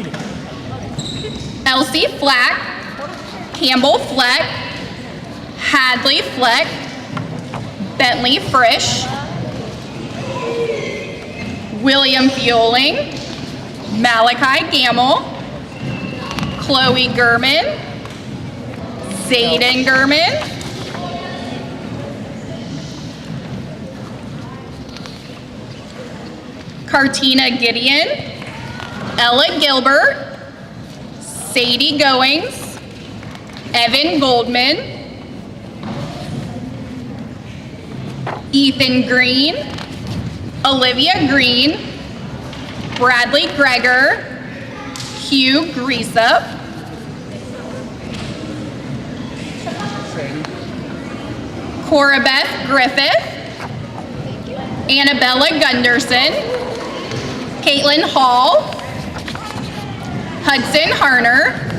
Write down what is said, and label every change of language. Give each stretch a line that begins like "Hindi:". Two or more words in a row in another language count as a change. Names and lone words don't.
English: Elsie Flack, Campbell Fleck, Hadley Fleck, Bentley Frisch, William Fioling, Malachi Gamble, Chloe Gurman, Zayden Gurman, Cartina Gideon, Ella Gilbert, Sadie Goings, Evan Goldman, Ethan Green, Olivia Green, Bradley Greger, Hugh Greasup, Corabeth Griffith, Annabella Gunderson, Caitlin Hall, Hudson Harner,